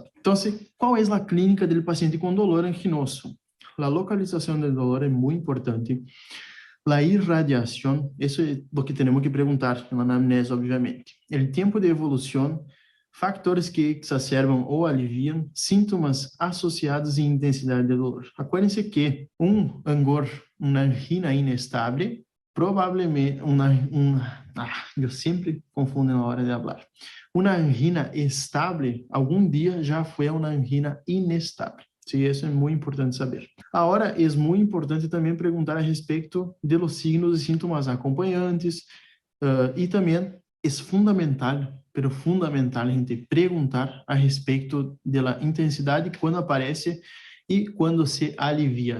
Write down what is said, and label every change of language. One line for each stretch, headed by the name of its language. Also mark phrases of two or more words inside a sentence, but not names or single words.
Spanish: Entonces, ¿cuál es la clínica del paciente con dolor anginoso? La localización del dolor es muy importante. La irradiación, eso es lo que tenemos que preguntar en la anamnese, obviamente. El tiempo de evolución, factores que exacerban o alivian síntomas asociados e intensidade de dolor.
Portuguese: Acuérdense que angor, uma angina inestable, provavelmente eu sempre confundo na hora de falar. Uma angina estable, algum dia já foi uma angina inestable.
Spanish: Sí, eso es muy importante saber. Ahora, es muy importante también preguntar a respecto de los signos y síntomas acompañantes y también es fundamental, pero fundamental, gente, preguntar a respecto de la intensidad cuando aparece y cuando se alivia.